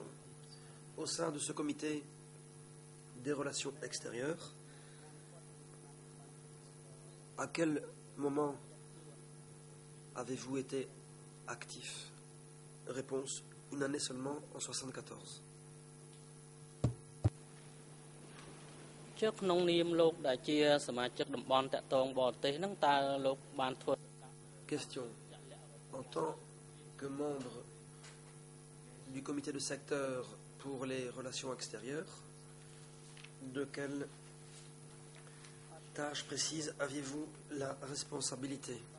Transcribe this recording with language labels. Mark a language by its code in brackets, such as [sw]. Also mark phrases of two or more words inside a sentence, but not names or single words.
[fr] Au sein de ce comité des relations extérieures, à quel moment avez-vous été actif? Réponse. Une année seulement, en 1974. [km] ជាក្នុងនាមលោកដែលជាសមាជិកតំបន់តាក់ទងបរទេសហ្នឹងតើលោកបានធ្វើ [fr] Question. En tant que membre du comité de secteur pour les relations extérieures, de quelle tâche précise aviez-vous la responsabilité?